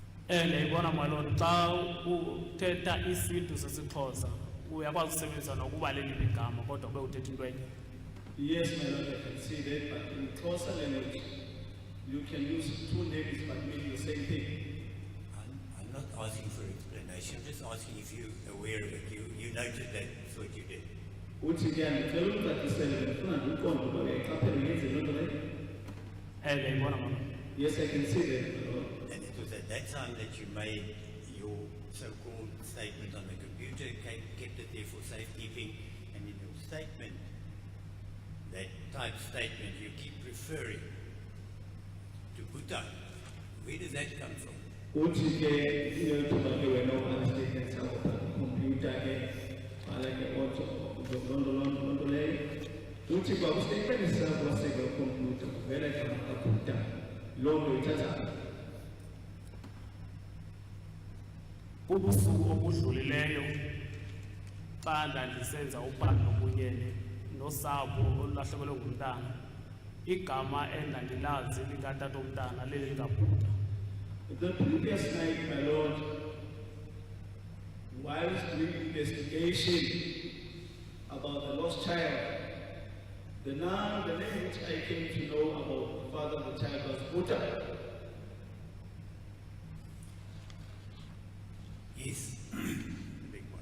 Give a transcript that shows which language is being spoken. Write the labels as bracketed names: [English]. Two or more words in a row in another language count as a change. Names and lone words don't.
[Xhosa] Ndiyayibona malona xa uthetha isiNtu sesiXhosa uyakwazi usebenzisa nokuba leliphi igama kodwa ube uthetha into enye. [English] Yes, my lord, I can see that, but in Xhosa language, you can use two names but mean the same thing. I'm not asking for explanation, I'm just asking if you're aware of it. You noted that's what you did. [Xhosa] Uthi ke andicela ukucacisela ndifuna ndiqonde ukuba uyayiqaphela ngenze loo nto leyo. Ndiyayibona malona. [English] Yes, I can see that, my lord. And it was at that time that you made your so-called statement on the computer, kept it there for safekeeping, and in your statement, that type statement, you keep referring to Bhutan. Where does that come from? [Xhosa] Uthi ke iyothuba ke wena ubhala statement sakho phaa kwikhompyutha ke bhala ke loo nto leyo. Uthi kwa kwistatement sakho wasekwikhompyutha kuvela igama kaBhutan. Loo nto ithatha Ubusuku obudlulileyo xa ndandisenza uphando kunye nosapho olulahlekelwe ngumntana, igama endandilazi likatata omntana lelikaBhuta. [English] the previous night, my lord, whilst doing investigation about the lost child, the name which I came to know about the father of the child was Bhutan. Yes, big one.